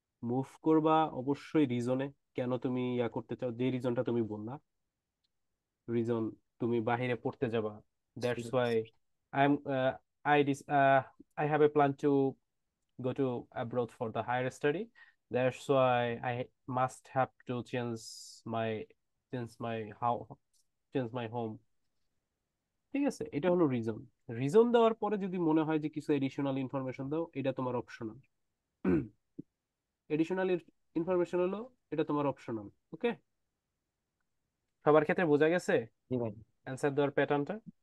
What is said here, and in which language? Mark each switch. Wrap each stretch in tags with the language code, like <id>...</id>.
<bn>Move করবা অবশ্যই রিজনে। কেন তুমি করতে চাও, যে রিজনটা তুমি বললা, রিজন তুমি বাহিরে পড়তে যাবা,</bn> <en>That's why I am I this I have a plan to go to abroad for the higher study. That's why I must have to my change my how change my home.</en> <bn>ঠিক আছে, এটা হলো reason. Reason দেওয়ার পরে যদি মনে হয় যে কিছু এডিশনাল ইনফরমেশন দাও, এটা তোমার অপশনাল। এডিশনাল ইনফরমেশন হলো এটা তোমার অপশনাল। ওকে, সবার ক্ষেত্রে বোঝা গেছে জি ভাই। অ্যান্সার দেওয়ার প্যাটার্নটা?</bn>